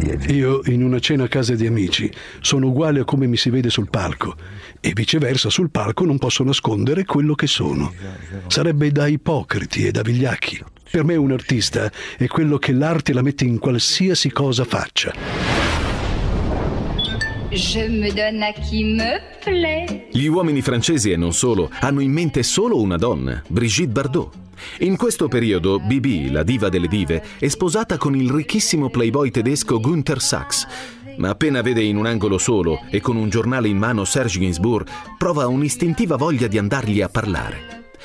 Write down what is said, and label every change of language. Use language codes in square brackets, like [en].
[it] Io, in una cena a casa di amici, sono uguale a come mi si vede sul palco, e viceversa, sul palco non posso nascondere quello che sono. Sarebbe da ipocriti e da vigliacchi. Per me un artista è quello che l'arte la mette in qualsiasi cosa faccia. [fr] Je me donne à qui me plaît. [it] Gli uomini francesi, e non solo, hanno in mente solo una donna, Brigitte Bardot. In questo periodo, Bibi, la diva delle dive, è sposata con il ricchissimo playboy tedesco Günther Sachs. Ma appena vede in un angolo solo e con un giornale in mano Serge Gainsbourg, prova un'istintiva voglia di andargli a parlare.